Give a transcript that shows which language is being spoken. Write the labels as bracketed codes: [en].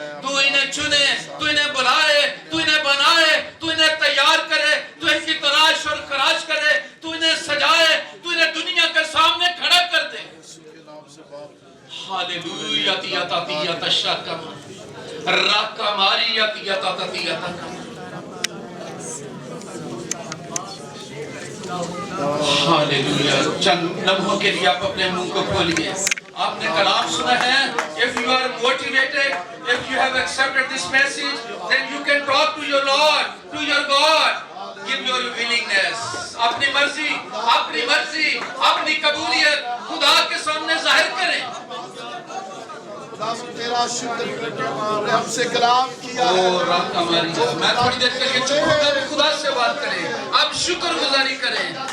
[hi] तू इन्हें चुने, तू इन्हें बुलाए, तू इन्हें बनाए, तू इन्हें तैयार करे, तू इनकी तलाश और खराश करे, तू इन्हें सजाए, तू इन्हें दुनिया के सामने खड़ा कर दे। हालेलुया। तिया तातिया तशाकम राका मारिया तिया तातिया तकम। हालेलुया। चंद लम्हों के लिए आप अपने मुंह को खोलिए। आपने कलाम सुना है। [en] If you are motivated, if you have accepted this message, then you can talk to your Lord, to your God. Give your willingness. [hi] अपनी मर्जी, अपनी मर्जी, अपनी कबूलियत खुदा के सामने जाहिर करें। तेरा शुक्र हमसे कलाम किया है। मैं थोड़ी देर के लिए चुप होकर खुदा से बात करें। आप शुक्रगुजारी करें।